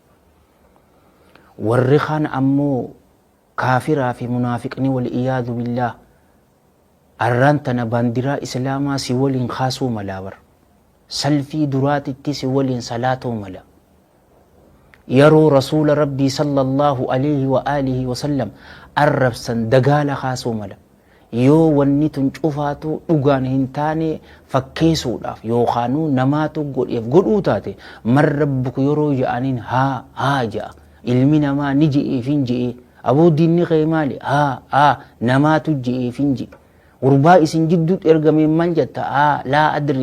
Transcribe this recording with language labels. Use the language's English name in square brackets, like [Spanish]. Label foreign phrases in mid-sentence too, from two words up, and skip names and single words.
[Oromo] warri kaan ammoo kaafiraa fi munaafiqni [Arabic] والعياذ بالله [Oromo] arraan tana baandiraa islaamaa si waliin kaasuu malaa bar salfii duraatitti si waliin salaatuu mala yeroo rasuula rabbii [Arabic] صلى الله عليه وآله وسلم [Oromo] arrabsan dagaala kaasuu mala yoo wanni tun cufaatu dhugaan hin taane fakkeessuudhaaf yookaanuu namaatu godhuu taate [Arabic] من ربك [Oromo] yeroo ja'aniin haa ja'a ilmi namaa ni je'eef hin je'e aboo diinni kee maali haa namaatu je'eef hin je'e gurbaa isin jidduutti ergame maal jetta [Arabic] لا أدري